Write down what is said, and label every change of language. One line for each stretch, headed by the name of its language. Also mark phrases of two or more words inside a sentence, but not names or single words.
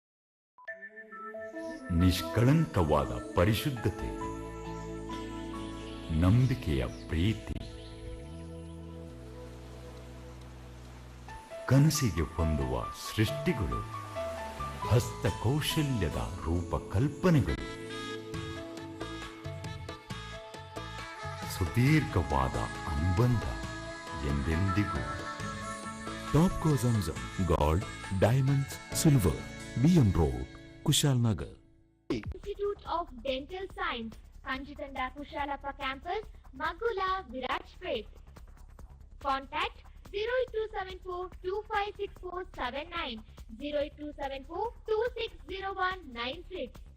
Kannada: ನಿಷ್ಕಳಂಕವಾದ ಪರಿಶುದ್ಧತೆ, ನಂಬಿಕೆಯ ಪ್ರೀತಿ, ಕನಸಿಗೆ ಹೊಂದುವ ಸೃಷ್ಟಿಗಳು, ಹಸ್ತಕೌಶಲ್ಯದ ರೂಪಕಲ್ಪನೆಗಳು, ಸುದೀರ್ಘವಾದ ಅನುಬಂಧ ಎಂದೆಂದಿಗೂ.
English: Topko Janjam Gold, Diamonds, Silver, BM Road, Kushalnagar. Institute of Dental Science, Kanjitanda Kushalappa Campus, Magula, Virajpet. Contact 08274256479, 08274260196.